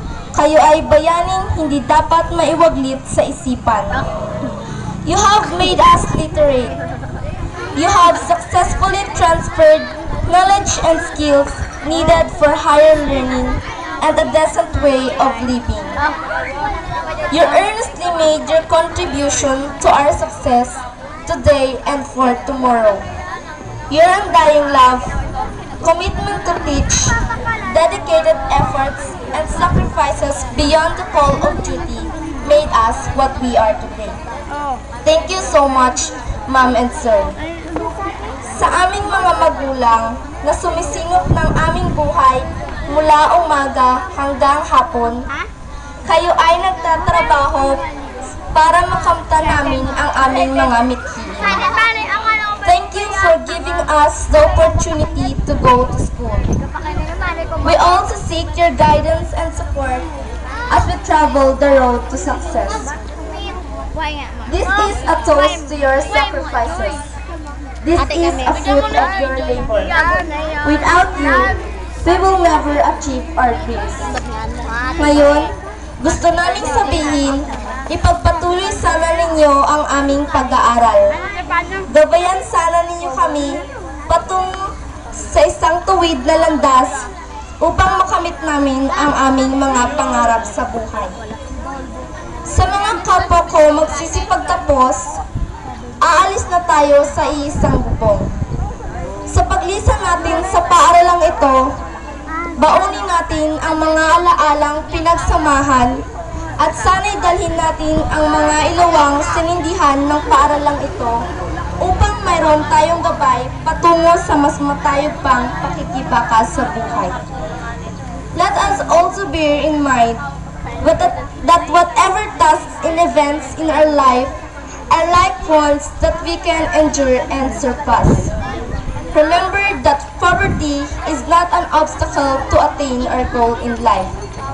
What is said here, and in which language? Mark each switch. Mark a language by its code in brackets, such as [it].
[tl] Kayo ay bayaning hindi dapat maiwaglit sa isipan. [en] You have made us literate. You have successfully transferred knowledge and skills needed for higher learning and a decent way of living. You earnestly made your contribution to our success today and for tomorrow. Your undying love, commitment to teach, dedicated efforts, and sacrifices beyond the call of duty made us what we are today. Thank you so much, Ma'am and Sir. [tl] Sa aming mga magulang na sumisingop ng aming buhay mula umaga hanggang hapon, kayo ay nagtatrabaho para makamtan namin ang aming mga mithi. [en] Thank you for giving us the opportunity to go to school. We also seek your guidance and support as we travel the road to success. This is a toast to your sacrifices. This is a fruit of your labor. Without you, we will never achieve our dreams. [tl] Ngayon, gusto naming sabihin, ipagpatuloy sana ninyo ang aming pag-aaral. Gabayan sana ninyo kami patungo sa isang tuwid na landas upang makamit namin ang aming mga pangarap sa buhay. Sa mga kapwa ko magsisipagtapos, aalis na tayo sa iisang bubong. Sa paglisan natin sa paaralang ito, baunin natin ang mga alaalang pinagsamahan at sana'y dalhin natin ang mga ilawang sinindihan ng paaralang ito upang mayroon tayong gabay patungo sa mas matayog pang pakikibaka sa buhay. [en] Let us also bear in mind that whatever tasks and events in our life are like ones that we can endure and surpass. Remember that poverty is not an obstacle to attain our goal in life.